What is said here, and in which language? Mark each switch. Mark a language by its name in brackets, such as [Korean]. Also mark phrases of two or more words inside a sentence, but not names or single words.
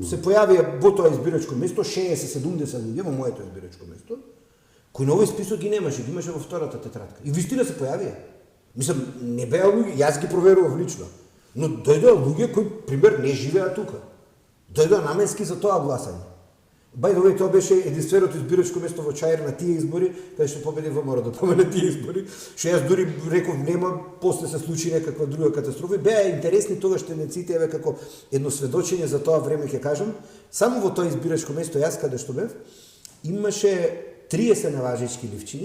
[Macedonian] Се појавија во тоа избирачко место 60-70 луѓе во моето избирачко место, кои на овој список ги немаше, ги имаше во втората тетрадка. И вистина се појавија. Мислам, не беа луѓе, јас ги проверував лично, но дојдоа луѓе кои пример не живеат тука. Дојдоа наменски за тоа гласање. [English] By the way, [Macedonian] тоа беше единственото избирачко место во Чаир на тие избори, каде што победи ВМРО да помине тие избори, што јас дури реков нема, после се случи некаква друга катастрофа. Беа интересни тогаш тенденциите, еве како едно сведочење за тоа време ќе кажам, само во тоа избирачко место јас каде што бев, имаше 30 неважечки ливчиња.